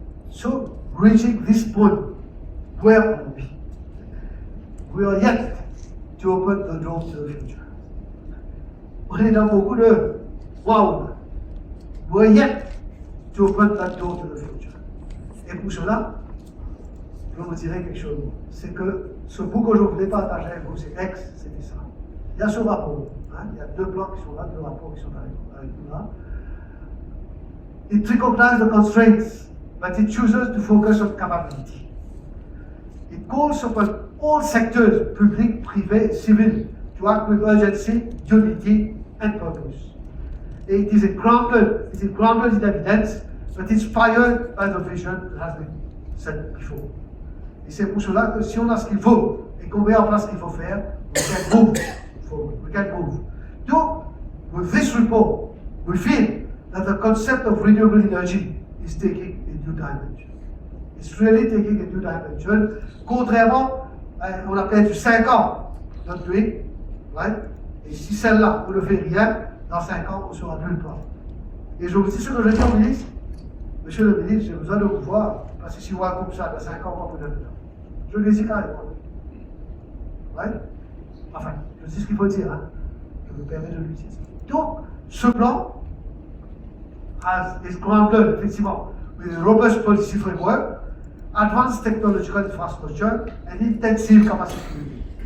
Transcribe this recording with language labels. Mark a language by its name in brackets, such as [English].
[English] So, reaching this point, where are we? We are yet to open the door to the future. [French] On est dans beaucoup de wow. [English] We are yet to open that door to the future. [French] Et pour cela, je vous dirai quelque chose. C'est que ce bout que je voulais partager avec vous, c'est X, c'était ça. Il y a ce rapport. Hein, il y a 2 plans qui sont là, 2 rapports qui sont avec nous là. [English] It recognizes the constraints, but it chooses to focus on capability. It calls upon all sectors, public, privé, civil, to act with urgency, unity, and purpose. It is grounded in evidence, but inspired by the vision that has been said before. [French] Et c'est pour cela que si on a ce qu'il faut et qu'on met en place ce qu'il faut faire, [English] we can move forward. We can move. Donc, with this report, we feel that the concept of renewable energy is taking a new dimension. It's really taking a new dimension. [French] Contrairement, on a perdu 5 ans notre pays, right? Et si celle-là, on ne fait rien, dans 5 ans, on sera nulle part. Et je vous dis ce que je dis au ministre. Monsieur le ministre, j'ai besoin de vous voir, parce que si on va comme ça, dans 5 ans, on peut donner. Je le dis carrément. Ouais? Enfin, je sais ce qu'il faut dire, hein? Je me permets de l'utiliser. Donc, ce plan [English] is grounded, [French] effectivement, [English] with a robust policy framework, advanced technological infrastructure, and intensive capacity building.